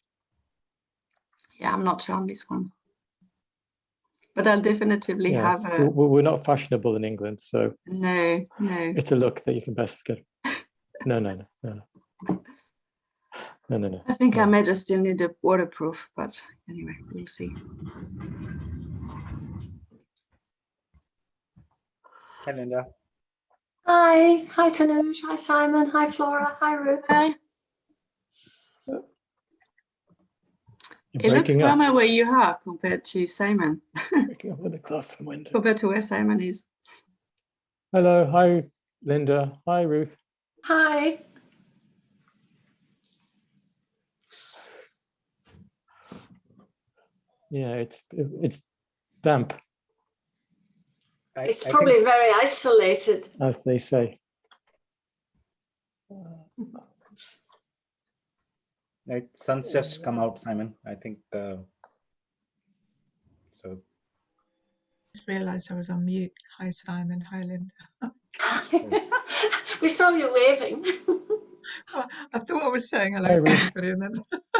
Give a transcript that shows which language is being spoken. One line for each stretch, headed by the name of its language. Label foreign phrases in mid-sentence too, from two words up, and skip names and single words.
English: Yeah, I'm not sure on this one. But I'll definitely have a... We're not fashionable in England, so no. It's a look that you can best forget. No. I think I may just still need a waterproof, but anyway, we'll see. Hi, Linda. Hi Tanuj, hi Simon, hi Flora, hi Ruth. Hi. It looks warmer where you are compared to Simon. Breaking up with the glass and window. Compared to where Simon is. Hello, hi Linda, hi Ruth. Hi. Yeah, it's damp. It's probably very isolated, as they say. Sun's just come out, Simon. I think so. I just realised I was on mute. Hi, Simon. Hi, Linda. We saw you waving. I thought I was saying hello to everybody, and then